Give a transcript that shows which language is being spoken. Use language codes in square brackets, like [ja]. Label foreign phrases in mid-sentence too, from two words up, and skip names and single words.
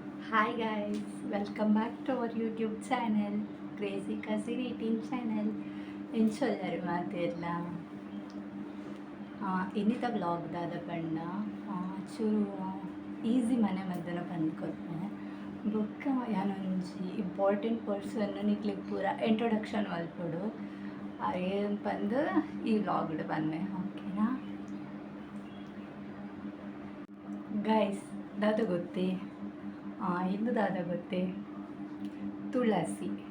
[en] Hi guys, welcome back to our YouTube channel, Crazy Cousin 18 channel. [tcy] ಎಂಚೊಲ್ಲರು ಮಾತೆಲ್ಲ ಇನ್ನಿತ ವ್ಲಾಗ್ ದಾದ ಪಂಡ ಚೂರು ಈಸಿ ಮನೆ ಮದ್ದನ ಬಂದ್ಕೊಡ್ತೇನೆ ಬುಕ್ಕ ಯಾನೊಂಜಿ [en] important person [tcy] ನಿಕ್ಲಿಗೆ ಪೂರ ಇಂಟ್ರೊಡಕ್ಷನ್ ಮಲ್ಪಡು ಏನು ಬಂದು ಈ ವ್ಲಾಗ್ಡ್ ಬಂದೆ ಓಕೆನಾ ಗೈಸ್ ದಾದ ಗೊತ್ತೇ ಇಂದು ದಾದ ಗೊತ್ತೇ ತುಳಸಿ